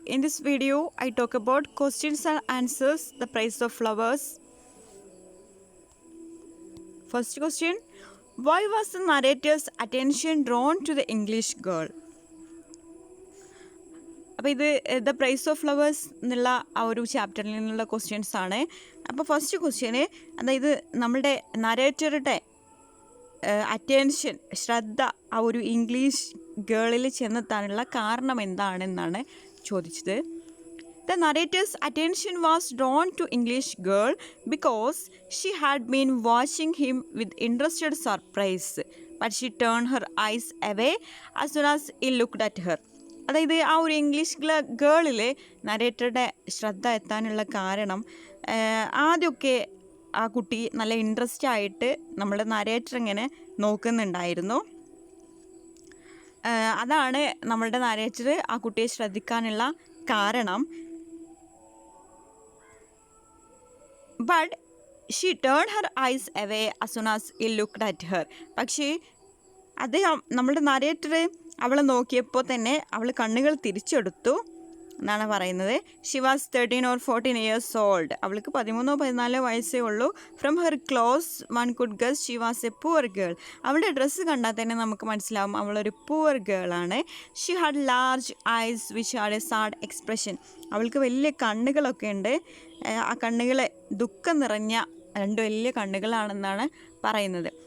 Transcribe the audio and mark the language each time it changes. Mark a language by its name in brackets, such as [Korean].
[English] In this video, I talk about questions and answers, the price of flowers. First question, why was the narrator's attention drawn to the English girl? [Malayalam] അപ്പോൾ ഇത് the price of flowers എന്നുള്ള ആ ഒരു ചാപ്റ്ററിൽ നിന്നുള്ള questions ആണ്. അപ്പോൾ first question അതായത് നമ്മുടെ നരേറ്ററുടെ അറ്റൻഷൻ ശ്രദ്ധ ആ ഒരു ഇംഗ്ലീഷ് ഗേളിൽ ചെന്നെത്താനുള്ള കാരണം എന്താണെന്നാണ് ചോദിച്ചത്. [English] The narrator's attention was drawn to English girl because she had been watching him with interested surprise, but she turned her eyes away as soon as he looked at her. [Malayalam] അതായത് ആ ഒരു English ഗേളിൽ നരേറ്ററുടെ ശ്രദ്ധ എത്താനുള്ള കാരണം ആദ്യമൊക്കെ ആ കുട്ടി നല്ല ഇൻട്രസ്റ്റ് ആയിട്ട് നമ്മുടെ നരേറ്റർ ഇങ്ങനെ നോക്കുന്നുണ്ടായിരുന്നു. അതാണ് നമ്മളുടെ നരേറ്റർ ആ കുട്ടിയെ ശ്രദ്ധിക്കാനുള്ള കാരണം. [English] But she turn her eyes away as soon as he looked at her. [Malayalam] പക്ഷേ അദ്ദേഹം നമ്മളുടെ നരേറ്റർ അവളെ നോക്കിയപ്പോൾ തന്നെ അവൾ കണ്ണുകൾ തിരിച്ചെടുത്തു എന്നാണ് പറയുന്നത്. [English] She was 13 or 14 years old. [Malayalam] അവൾക്ക് 13-14 വയസ്സേ ഉള്ളൂ. [English] From her close one could guess she was a poor girl. [Malayalam] അവളുടെ ഡ്രസ്സ് കണ്ടാൽ തന്നെ നമുക്ക് മനസ്സിലാവും അവളൊരു poor ഗേളാണ്. [English] She had large eyes which had a sad expression. [Malayalam] അവൾക്ക് വലിയ കണ്ണുകളൊക്കെ ഉണ്ട്. ആ കണ്ണുകൾ ദുഃഖം നിറഞ്ഞ രണ്ട് വലിയ കണ്ണുകളാണെന്നാണ് പറയുന്നത്.